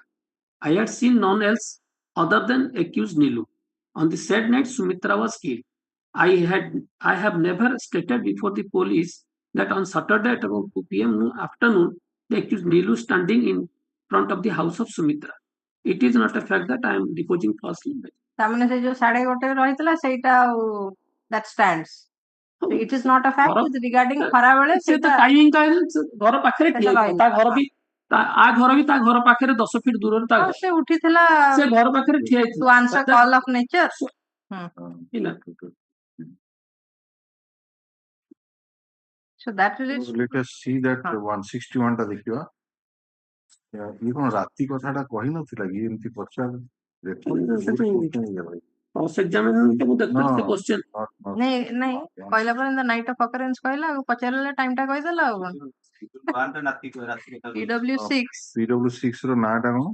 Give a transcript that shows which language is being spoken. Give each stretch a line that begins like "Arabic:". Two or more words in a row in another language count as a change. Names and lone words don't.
English: I had seen none else other than accused Nilu. On the said night, Sumitra was killed. I have never stated before the police that on Saturday at about 2 p.m. afternoon, the accused Nilu standing in front of the house of Sumitra. It is not a fact that I am deposing falsely.
Odia: ତାମାନେ ସେ ଯୋଉ 1:30 ରହିଥିଲା ସେଇଟା
English: that stands it is not a fact regarding ଖରାବେଳେ
Odia: ସେଟା ଟାଇମିଂ ଟା ଘର ପାଖରେ ଠିଆ ତା ଘର ବି ଆ ଘର ବି ତା ଘର ପାଖରେ 10 ଫିଟ ଦୂରରେ ତା ଘର ସେ ଉଠିଥିଲା ସେ ଘର ପାଖରେ ଠିଆ ହେଇଥିଲା
English: to answer call of nature so that relates let us see that
Odia: 161 ଟା ଦେଖିବା ଇଏ କଣ ରାତି କଥାଟା କହି ନଥିଲା କି ଏମିତି ପଚାର ନାଇଁ କହିଲା ପରେ
English: night of occurrence
Odia: କହିଲା ଆଉ ପଚାରିଲେ ଟାଇମ ଟା କହିଦେଲା ଆଉ କଣ PW6 ର ନାଁଟା କଣ